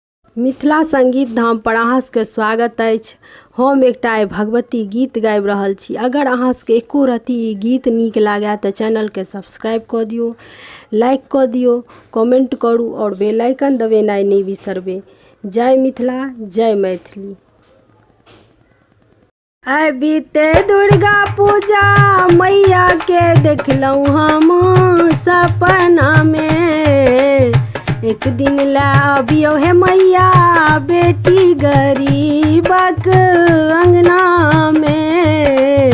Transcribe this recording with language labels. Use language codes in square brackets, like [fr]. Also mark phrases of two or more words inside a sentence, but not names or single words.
[mai] मिथिला संगीत धाम पर अहाँ सबके स्वागत अछि। हम एकटा भगवती गीत गाबि रहल छी। अगर अहाँ सबके एको रत्ती ई गीत नीक लागे तऽ चैनल के सब्सक्राइब कऽ दियौ, लाइक कऽ दियौ, कमेंट करू और [en] bell icon [mai] दबेनाइ नहि बिसरबै। जय मिथिला, जय मैथिली। आइ बीते दुर्गा पूजा मैया के देखलहुँ हम सपना में। एक दिन ला अबियो हे मैया बेटी गरीबक अंगना में।